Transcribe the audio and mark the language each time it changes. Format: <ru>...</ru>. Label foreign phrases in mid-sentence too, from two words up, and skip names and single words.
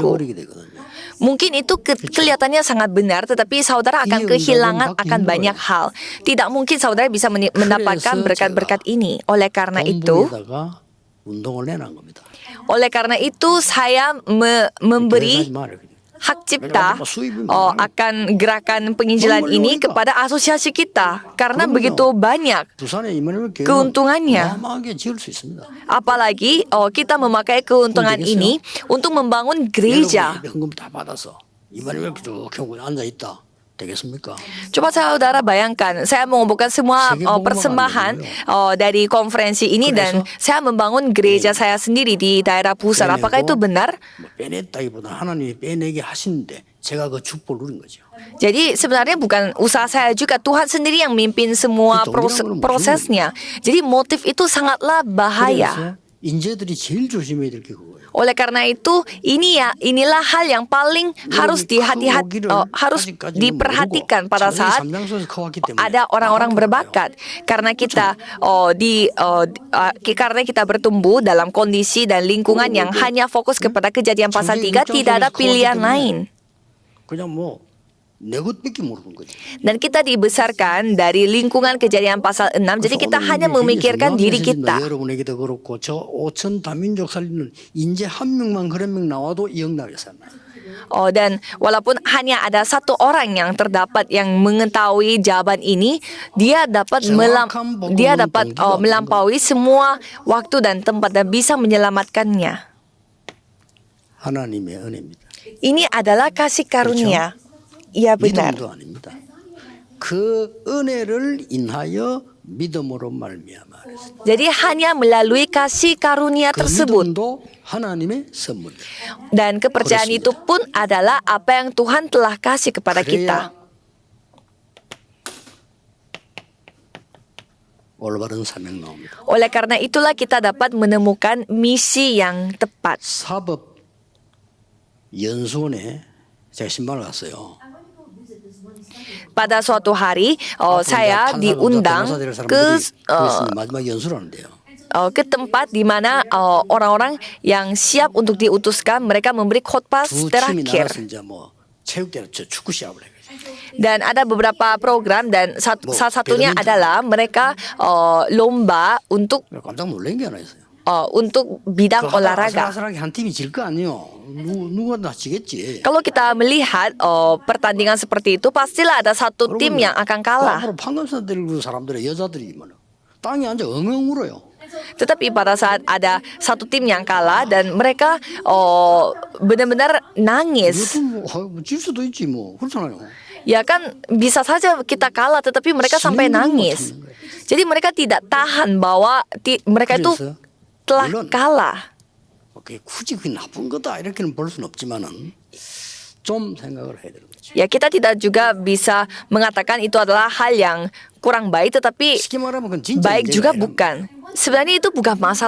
<ko>잃어버리게 되거든요.</ko> <id>Mungkin itu kelihatannya sangat benar, tetapi saudara akan kehilangan akan banyak hal. Tidak mungkin saudara bisa mendapatkan berkat-berkat ini. Oleh karena itu,</id> <ko>본부에다가 운동을 내놓은 겁니다.</ko> <id>saya memberi</id> <ko>교회 가지 말아요.</ko> <id>hak cipta akan gerakan penginjilan ini kepada asosiasi kita karena begitu banyak</id> <ko>부산에 이만하면 교회는</ko> <id>keuntungannya.</id> <ko>어마어마하게 지을 수 있습니다.</ko> <id>Apalagi kita memakai keuntungan ini untuk membangun gereja.</id> <ko>여러분이 현금 다 받아서 이만하면 쭉 앉아 있다. 되겠습니까?</ko> <id>Coba saudara bayangkan, saya mengumpulkan semua persembahan dari konferensi ini dan saya membangun gereja saya sendiri di daerah pusat. Apakah itu benar?</id> <ko>빼냈다기보다 하나님이 빼내게 하시는데 제가 그 축복을 누린 거죠.</ko> <id>Jadi sebenarnya bukan usaha saya juga, Tuhan sendiri yang mimpin semua prosesnya. Jadi motif itu sangatlah bahaya.</id> <ko>그래서 인재들이 제일 조심해야 될 게 그거예요.</ko> <id>Oleh karena itu, inilah hal yang paling harus harus diperhatikan pada saat ada orang-orang berbakat. Karena kita karena kita bertumbuh dalam kondisi dan lingkungan yang hanya fokus kepada Kejadian pasal 3, tidak ada pilihan lain.</id> <ko>그냥 뭐 내 것밖에 모르는 거지.</ko> <id>Dan kita dibesarkan dari lingkungan Kejadian pasal 6, jadi kita hanya memikirkan diri kita.</id> <ko>여러분에게도 그렇고 저 5천 다민족 살리는 인재 한 명만 그런 명 나와도 영락에 살아요.</ko> <id>Dan walaupun hanya ada satu orang yang terdapat yang mengetahui jawaban ini, dia dapat melampaui semua waktu dan tempat dan bisa menyelamatkannya.</id> <ko>하나님의 은혜입니다.</ko> <id>Ini adalah kasih karunia. Iya benar.</id> <ko>믿음도 아닙니다. 그 은혜를 인하여 믿음으로 말미암아.</ko> <id>Jadi hanya melalui kasih karunia</id> <ko>그</ko> <id>tersebut.</id> <ko>믿음도 하나님의 선물.</ko> <id>Dan kepercayaan itu pun adalah apa yang Tuhan telah kasih kepada kita.</id> <ko>올바른 사명 나옵니다.</ko> <id>Oleh karena itulah kita dapat menemukan misi yang tepat.</id> <ko>사법 연수원에 제가 신방을 갔어요.</ko> <id>Pada suatu hari, saya diundang</id> <ko>마지막 연수를 하는데요.</ko> <id>ke tempat di mana orang-orang yang siap untuk diutuskan, mereka memberi khotbah</id> <ko>두 팀이</ko> <id>terakhir.</id> <ko>나눠서 이제 뭐 체육대회 축구 시합을 해요.</ko> <id>Dan ada beberapa program dan salah satunya badminton. adalah mereka lomba untuk</id> <ko>깜짝 놀란 게 하나 있어요.</ko> <id>untuk bidang olahraga.</id> <ko>아슬아슬하게 한 팀이 질 거 아니에요. 누가 다 지겠지.</ko> <id>Kalau kita melihat pertandingan seperti itu, pastilah ada satu tim yang akan kalah.</id> <ko>앞으로 판검사 들고 사람들의 여자들이 뭐 땅에 앉아 엉엉 울어요.</ko> <id>Tetapi pada saat ada satu tim yang kalah dan mereka benar-benar nangis.</id> <ko>이것도 뭐 질 수도 있지 뭐 그렇잖아요.</ko> <id>Ya kan bisa saja kita kalah tetapi mereka sampai nangis. Jadi mereka tidak tahan bahwa mereka itu</id> <ko>그래서</ko> <id>telah</id> <ko>물론</ko> <id>kalah.</id> <ko>그게 굳이 그게 나쁜 거다 이렇게는 볼 수는 없지만은 좀 생각을 해야 되는 거죠.</ko> <id>Ya kita tidak juga bisa mengatakan itu adalah hal yang kurang baik tetapi</id> <ko>쉽게 말하면 그건 진짜</ko> <id>baik</id> <ko>문제가</ko> <id>juga</id> <ko>아니라</ko> <id>bukan. Sebenarnya itu bukan masalah</id>